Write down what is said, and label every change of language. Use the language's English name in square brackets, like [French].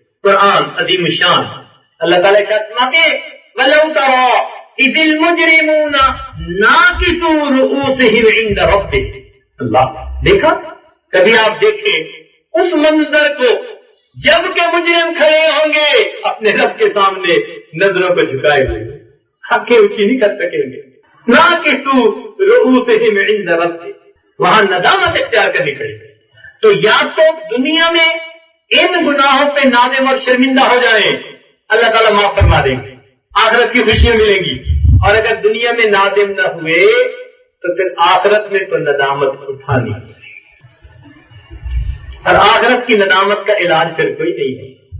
[Urdu] قرآن عظیم الشان اللہ تعالیٰ فرماتے ہیں [Arabic] وَلَوْ تَرَىٰ إِذِ الْمُجْرِمُونَ نَاكِسُو رُءُوسِهِمْ عِندَ رَبِّهِمْ. [Urdu] اللہ دیکھا کبھی آپ دیکھیں اس منظر کو جب کہ مجرم کھڑے ہوں گے اپنے رب کے سامنے نظروں کو جھکائے ہوئے آنکھیں اونچی نہیں کر سکیں گے. [Arabic] نَاكِسُو رُءُوسِهِمْ عِندَ رَبِّهِمْ. [Urdu] وہاں ندامت اختیار کرنی پڑے گی. تو یا تو دنیا میں ان گناہوں پہ نادم اور شرمندہ ہو جائیں اللہ تعالیٰ معاف فرما دیں گے آخرت کی خوشیاں ملیں گی. اور اگر دنیا میں نادم نہ ہوئے تو پھر آخرت میں تو ندامت اٹھانی اور آخرت کی ندامت کا علاج پھر کوئی نہیں ہے.